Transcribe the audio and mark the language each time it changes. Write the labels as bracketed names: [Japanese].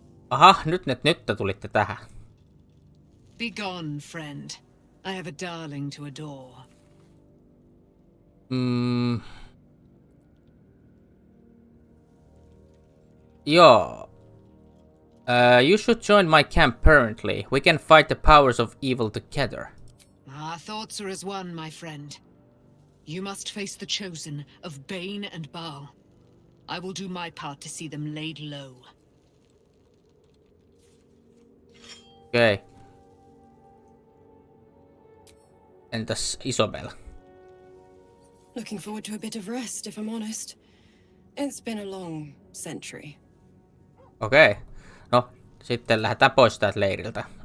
[Finnish] Aha, nyt te tulitte tähän. [English] Be gone, friend. I have a darling to adore. [Finnish] Joo. [English] You should join my camp permanently. We can fight the powers of evil together. Our thoughts are as one, my friend. You must face the chosen of Bane and Baal. I will do my part to see them laid low. Okay. [Finnish] Entäs Isobel? [English] Looking forward to a bit of rest, if I'm honest. It's been a long century. [Finnish] Okei. No, sitten lähdetään pois täältä leiriltä.